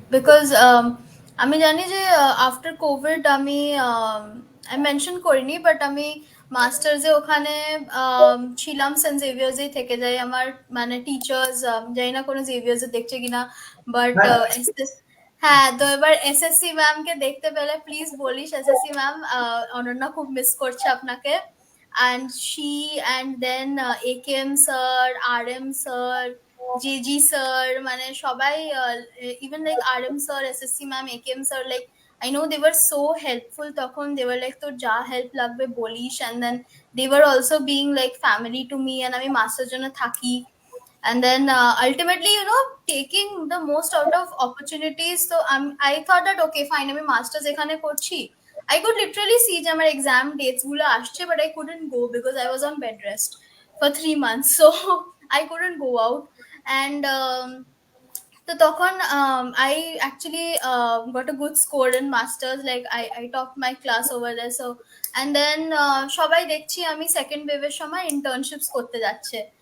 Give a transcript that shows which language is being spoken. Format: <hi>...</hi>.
<bn>Because আমি জানি যে আফটার কোভিড আমি মেনশন করিনি, বাট আমি মাস্টার্সে ওখানে ছিলাম সেন্ট জেভিয়ার্সেই থেকে যাই। আমার মানে টিচার্স জানি না কোনো জেভিয়ার্সে দেখছে কিনা, বাট হ্যাঁ, হ্যাঁ, তো এবার এসএসসি ম্যামকে দেখতে পেলে প্লিজ বলিস এসএসসি ম্যাম অনন্যা খুব মিস করছে আপনাকে।</bn> <en>and she and then AKM sir, RM sir, JG sir,</en> <bn>মানে সবাই</bn> <en>even like RM sir, SSC ma'am, AKM sir, like I know they were so helpful তখন। they were like</en> <bn>তোর যা help লাগবে বলিস,</bn> <en>and then they were also being like family to me, and</en> <bn>আমি master জন্য থাকি।</bn> <en>and then ultimately taking the most out of opportunities, so I thought that okay fine</en> <bn>আমি masters এখানে করছি,</bn> <en>I could literally see</en> <bn>যে আমার exam dates গুলো আসছে,</bn> <en>but I couldn't go because I was on bed rest for 3 months, so I couldn't go out। and তো তখন I actually got a good score in masters, like I topped my class over there। so and then</en> <bn>সবাই দেখছি আমি second ওয়েভের সময় ইন্টার্নশিপস করতে যাচ্ছে।</bn>